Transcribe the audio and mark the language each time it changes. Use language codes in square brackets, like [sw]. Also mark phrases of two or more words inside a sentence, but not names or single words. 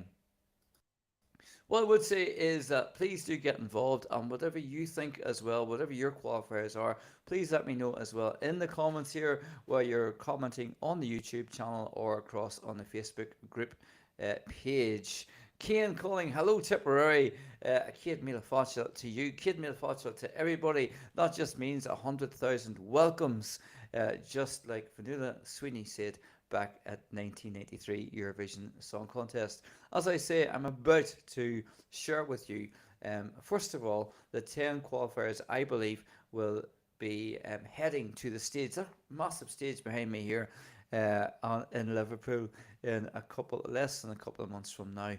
[en] What I would say is that please do get involved, and whatever you think as well, whatever your qualifiers are, please let me know as well in the comments here, while you're commenting on the YouTube channel or across on the Facebook group page. Cian calling, hello Tipperary, [ga] Céad Míle Fáilte [en] to you, [ga] Céad Míle Fáilte [en] to everybody. That just means 100,000 welcomes, just like Vanilla Sweeney said back at 1983 Eurovision Song Contest. As I say, I'm about to share with you, first of all, the 10 qualifiers I believe will be heading to the stage, that massive stage behind me here in Liverpool in less than a couple of months from now.